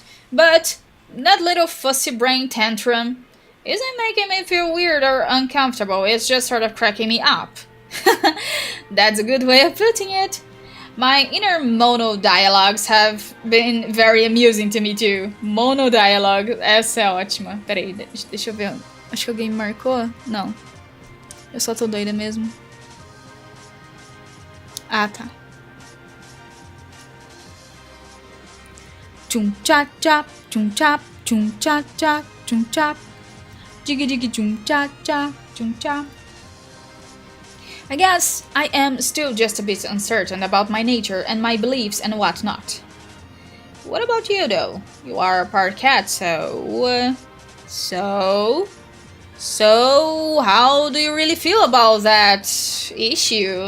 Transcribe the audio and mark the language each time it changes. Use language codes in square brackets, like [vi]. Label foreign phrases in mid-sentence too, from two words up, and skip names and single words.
[en] But that little fussy brain tantrum isn't making me feel weird or uncomfortable, it's just sort of cracking me up. That's a good way of putting it. My inner monodialogues have been very amusing to me too. [pt] Monodialogue, essa é ótima. Peraí, deixa eu ver. Acho que alguém me marcou? Não. Eu só tô doida mesmo. Ah, tá. Chum cha cha, chum chap, chum cha cha, chum chap. Jiggy jiggy chum cha cha, chum cha. [en] I guess I am still just a bit uncertain about my nature and my beliefs and whatnot. What about you though? You are a part cat, so how do you really feel about that issue?